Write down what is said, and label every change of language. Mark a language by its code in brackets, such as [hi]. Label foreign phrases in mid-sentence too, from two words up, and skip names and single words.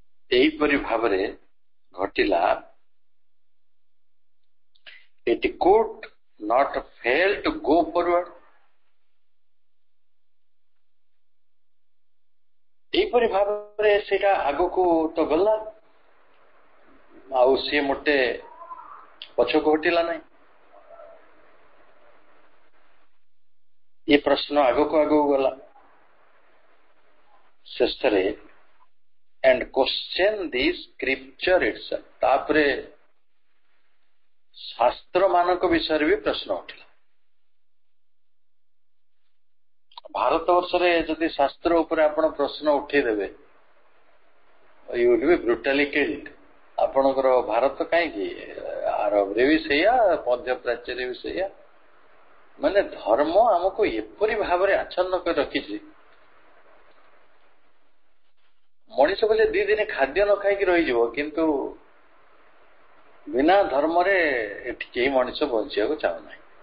[or] ଏହିପରି ଭାବରେ ଘଟିଲା। [en] It could not fail to go forward. [or] ଏହିପରି ଭାବରେ ସେଇଟା ଆଗକୁ ତ ଗଲା, ଆଉ ସିଏ ମୋଟେ ପଛକୁ ହଟିଲା ନାହିଁ। ଏ ପ୍ରଶ୍ନ ଆଗକୁ ଆଗକୁ ଗଲା ଶେଷରେ [en] and question the scripture itself. [or] ତାପରେ ଶାସ୍ତ୍ର ମାନଙ୍କ ବିଷୟରେ ବି ପ୍ରଶ୍ନ ଉଠିଲା। ଭାରତ ବର୍ଷରେ ଯଦି ଶାସ୍ତ୍ର ଉପରେ ଆପଣ ପ୍ରଶ୍ନ ଉଠେଇଦେବେ, [en] you will be brutally killed. [or] ଆପଣଙ୍କର ଭାରତ କାହିଁକି, ଆରବରେ ବି ସେଇଆ, ମଧ୍ୟପ୍ରାଚ୍ୟରେ ବି ସେଇଆ। ମାନେ ଧର୍ମ ଆମକୁ ଏପରି ଭାବରେ ଆଚ୍ଛନ୍ନ କରି ରଖିଛି, ମଣିଷ ବୋଲେ 2 ଦିନ ଖାଦ୍ୟ ନ ଖାଇକି ରହିଯିବ, କିନ୍ତୁ ବିନା ଧର୍ମରେ ଏଠି କେହି ମଣିଷ ବଞ୍ଚିବାକୁ ଚାହୁଁନାହିଁ।